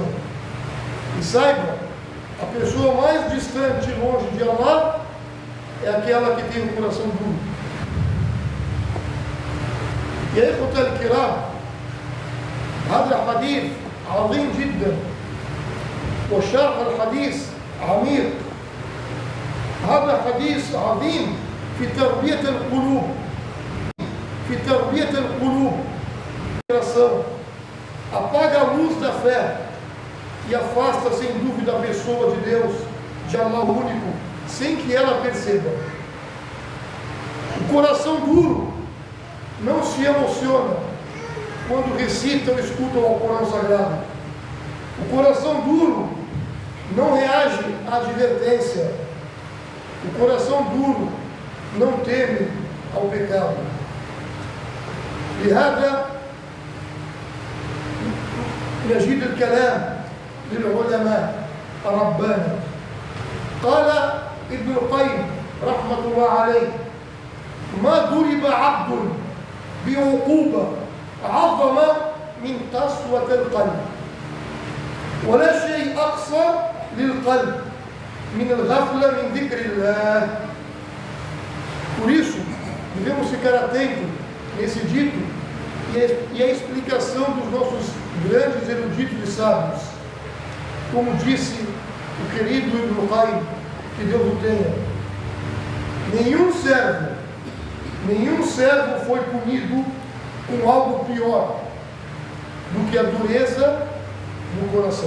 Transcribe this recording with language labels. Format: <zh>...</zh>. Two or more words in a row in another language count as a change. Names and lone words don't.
<pt>E saiba, a pessoa mais distante e longe de Allah é aquela que tem o coração duro. E aí,</pt> <ar>إخوة الكرام، هذا الحديث عظيم جدا، وشرح الحديث عميق. هذا حديث عظيم في تربية القلوب، في تربية القلوب.</ar> <pt>Apaga a luz da fé e afasta sem dúvida a pessoa de Deus, de Allah único, sem que ela perceba. O coração duro não se emociona quando recita ou escuta o Alcorão Sagrado. O coração duro não reage à advertência. O coração duro não teme ao pecado.</pt> <ar>لهذا نجد الكلام للعلماء ربنا. قال ابن القيم رحمة الله عليه: ما ضرب عبد بعقوبة عظم من قسوة القلب، ولا شيء أقصى للقلب من الغفلة من ذكر الله.</ar> <pt>Por isso, devemos ficar atentos nesse dito e a explicação dos nossos grandes eruditos e sábios. Como disse o querido Ibn Qayyim, que Deus o tenha, nenhum servo foi punido com algo pior do que a dureza no coração.</pt>